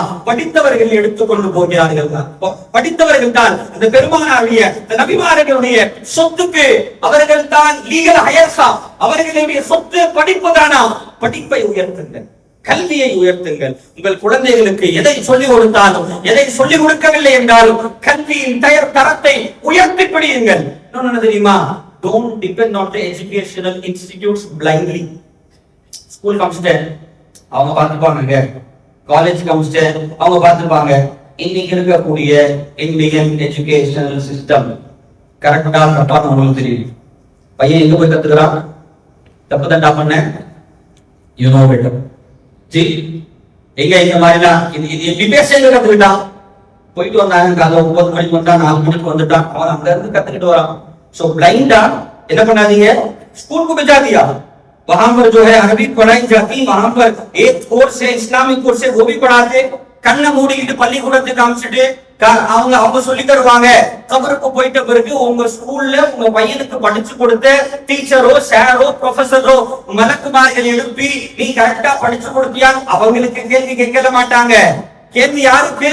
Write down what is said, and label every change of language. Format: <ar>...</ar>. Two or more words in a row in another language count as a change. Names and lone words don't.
<ta>படித்தவர்கள் எடுத்துக்கொண்டு போகிறார்கள். படித்தவர்கள் தான் அந்த பெருமானாருடைய நபிமார்களுடைய சொத்துக்கு அவர்கள் தான்</ta> <en>legal heirs,</en> <ta>அவர்களுடைய சொத்து படிப்பு தானா? படிப்பை உயர்த்துங்கள், கல்வியை உயர்த்துங்கள். உங்கள் குழந்தைகளுக்கு எதை சொல்லிக் கொடுத்தாலும், எதை சொல்லிக் கொடுக்கவில்லை என்றாலும் கல்வியின் தரத்தை உயர்த்தி படியுங்கள். என்ன தெரியுமா?</ta> <en>Don't depend on the educational institutes blindly.</en> <ta>ஸ்கூல் கம்ஸ்டே அவங்க பார்த்துப்பாங்க, காலேஜ் கம்ஸ்டே அவங்க பார்த்துப்பாங்க. இன்னைக்கு இருக்கக்கூடிய</ta> <en>Indian educational system</en> <ta>கரெக்டா தப்பான்னு உங்களுக்கு தெரியும். பையன் எங்க போய் கத்துக்கிறான்? தப்பு தண்டா பண்ண</ta> <en>you know better.</en> <ta>எங்க இந்த மாதிரிலாம் இது எப்படி பேச கத்துக்கிட்டான்? போயிட்டு வந்தாங்க, காலைல 9 மணிக்கு வந்தா 4 மணிக்கு வந்துட்டான், அவன் அங்க இருந்து கத்துக்கிட்டு வரான்.</ta> <en>so blinda</en> <ta>என்ன பண்ணாதீங்க,</ta> <hi>स्कूल को भेजा दिया, वहां पर जो है अरबी पढ़ाई जाती, वहां पर एक कोर्स है इस्लामिक कोर्स है, वो भी पढ़ाते.</hi> <ta>கண்ணை மூடிக்கிட்டு பள்ளிக்கூடத்துக்கு காமிச்சிட்டு அவங்க சொல்லி தருவாங்க. கபருக்கு போயிட்ட பிறகு உங்க ஸ்கூல்ல உங்க பையனுக்கு படிச்சு கொடுத்த டீச்சரோ சாரோ ப்ரொஃபஸரோ மலக்குமார்கள் எழுப்பி நீ கரெக்டா படிச்சு கொடுத்தியான்னு அவங்களுக்கு கேள்வி கேட்க மாட்டாங்க. கேள்வி யாருக்கு?</ta>